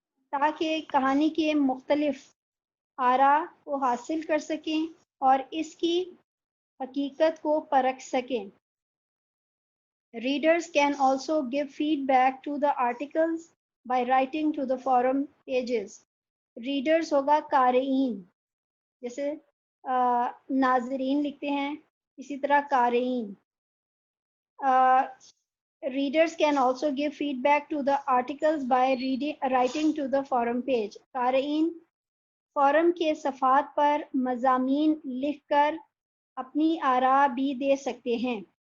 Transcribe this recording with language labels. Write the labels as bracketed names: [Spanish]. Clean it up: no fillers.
[Urdu] تاکہ کہانی کے مختلف آراء کو حاصل کر سکیں اور اس کی حقیقت کو پرکھ سکیں. [English] Readers can also give feedback to the articles by writing to the forum pages. [Urdu] Readers ہوگا قارئین، جیسے ناظرین لکھتے ہیں اسی طرح قارئین. [English] Readers can also give feedback to the articles by writing to the forum page. [Urdu] قارئین فورم کے صفحات پر مضامین لکھ کر اپنی آراء بھی دے سکتے ہیں.